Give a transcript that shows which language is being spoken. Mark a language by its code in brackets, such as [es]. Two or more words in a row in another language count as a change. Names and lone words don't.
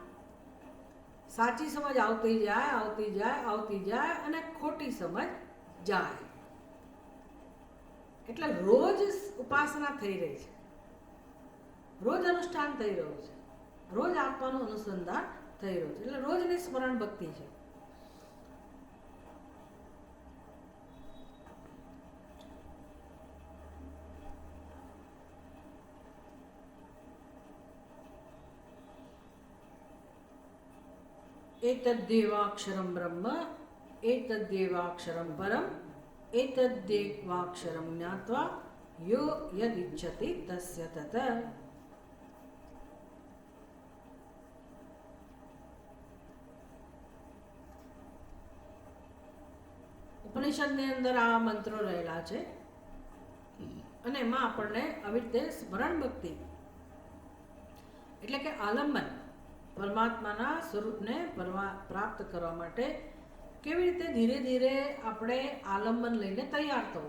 [gu] સાચી સમજ આવતી જાય, આવતી જાય, આવતી જાય અને ખોટી સમજ જાય. એટલે રોજ ઉપાસના થઈ રહી છે, રોજ અનુષ્ઠાન થઈ રહ્યું છે, રોજ આત્માનું અનુસંધાન થઈ રહ્યું છે. એટલે રોજની સ્મરણ ભક્તિ છે. [sa] एतद्देवाक्षरं ब्रह्म एतद्देवाक्षरं परम एतद्देवाक्षरं ज्ञात्वा यो यदिच्छति तस्य तत. [gu] ઉપનિષદની અંદર આ મંત્રો રહેલા છે અને એમાં આપણને આવી રીતે સ્મરણ ભક્તિ એટલે કે આલંબન, પરમાત્માના સ્વરૂપને પ્રાપ્ત કરવા માટે કેવી રીતે ધીરે ધીરે આપણે આલંબન લઈને તૈયાર થવું.